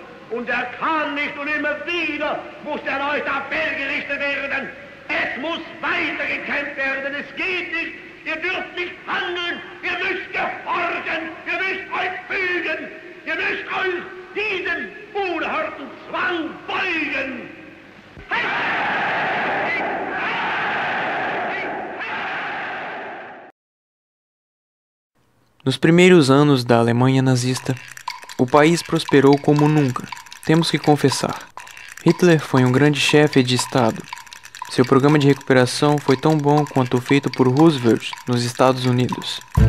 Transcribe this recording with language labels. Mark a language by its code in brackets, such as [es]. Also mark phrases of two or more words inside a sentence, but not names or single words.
[de] Und er kann nicht und immer wieder muss erneut Appell gerichtet werden. Es muss weitergekämpft werden. Es geht nicht. Ihr dürft nicht handeln. Ihr müsst gehorchen. Ihr müsst euch fügen. Ihr müsst euch diesem unerhörten Zwang beugen. [pt] Nos primeiros anos da Alemanha nazista, o país prosperou como nunca. Temos que confessar. Hitler foi um grande chefe de Estado. Seu programa de recuperação foi tão bom quanto o feito por Roosevelt nos Estados Unidos.